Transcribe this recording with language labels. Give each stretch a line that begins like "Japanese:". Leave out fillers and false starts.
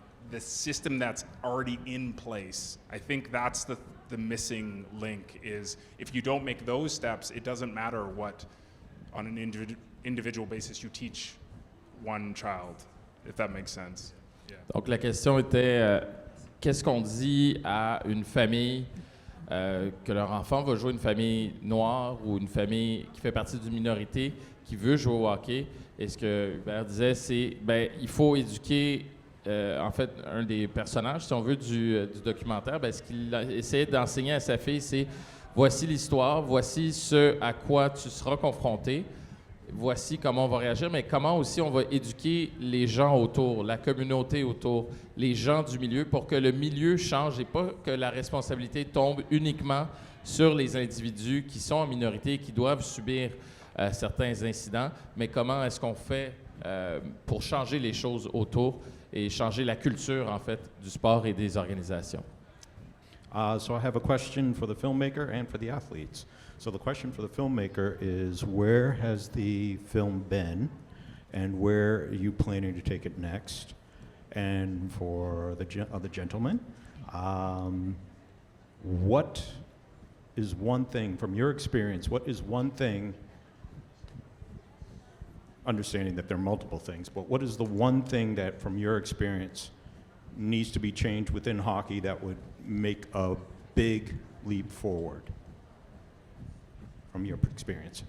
English: The system that's already in place. I think that's the missing link is if you don't make those steps, it doesn't matter what on an individual basis you teach one child, if that makes sense. Yeah.
French: Donc la question était qu'est-ce qu'on dit à une famille que leur enfant va jouer une famille noire ou une famille qui fait partie d'une minorité qui veut jouer au hockey? Et ce que Hubert disait, c'est il faut éduquer en fait un des personnages, si on veut, du documentaire. Ce qu'il a essayé d'enseigner à sa fille, c'est voici l'histoire, voici ce à quoi tu seras confronté, voici comment on va réagir, mais comment aussi on va éduquer les gens autour, la communauté autour, les gens du milieu pour que le milieu change et pas que la responsabilité tombe uniquement sur les individus qui sont en minorité et qui doivent subir certains incidents, mais comment est-ce qu'on fait pour changer les choses autour et changer la culture, en fait, du sport et des organisations.
English: So I have a question for the filmmaker and for the athletes. So the question for the filmmaker is, where has the film been and where are you planning to take it next? And for the gentleman, what is one thing, from your experience, what is one thing, understanding that there are multiple things, but what is the one thing that, from your experience, needs to be changed within hockey that would make a big leap forward from your experience?